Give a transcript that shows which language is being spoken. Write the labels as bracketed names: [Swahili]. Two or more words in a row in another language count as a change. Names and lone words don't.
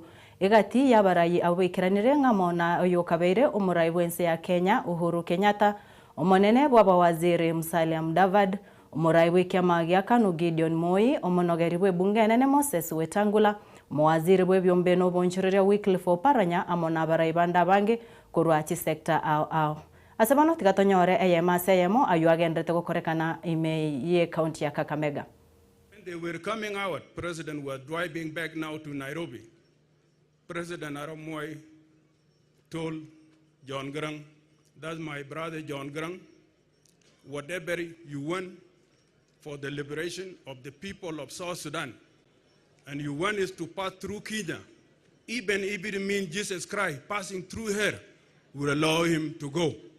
[Gusii] egati yabarai abo baikiranire ngamona oyo kabeire omurai bwense ya Kenya Uhuru Kenyatta omonene bwa bawaziri Musalia Mudavadi omurai w'ikiama gĩa KANU Gideon Moi omonogeri bw'ebunge nene Moses Wetangula muwaziri bw'ebyombe n'obonchereria Wycliffe Oparanya amona abarai banda bange kurwa chisekta ao asebano tigatonyore eyemase eyemo ayo agendete gukorekana ime county ya Kakamega. [English] When they were coming out, President was driving back now to Nairobi. President Arap Moi told John Grang, that's my brother John Grang, whatever you want for the liberation of the people of South Sudan, and you want us to pass through Kenya, even if it means Jesus Christ passing through her, will allow him to go.